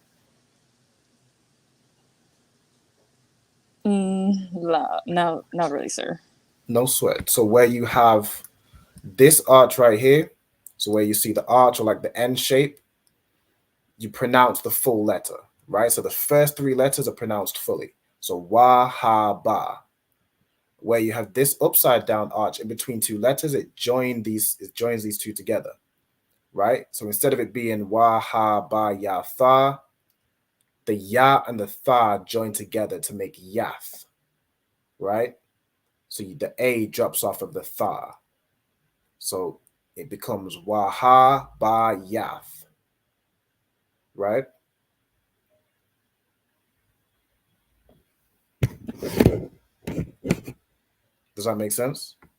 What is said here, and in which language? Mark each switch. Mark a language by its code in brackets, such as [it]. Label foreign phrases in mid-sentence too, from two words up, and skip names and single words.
[en] No, not really, sir. No sweat. So where you have this arch right here, so where you see the arch or like the N shape, you pronounce the full letter, right? So the first three letters are pronounced fully. So wa, ha, ba. Where you have this upside down arch in between two letters, it joins these two together, right? So instead of it being wa, ha, ba, ya, tha, the ya and the tha join together to make yath, right? So the A drops off of the tha. So it becomes waha ba yath, right? Does that make sense?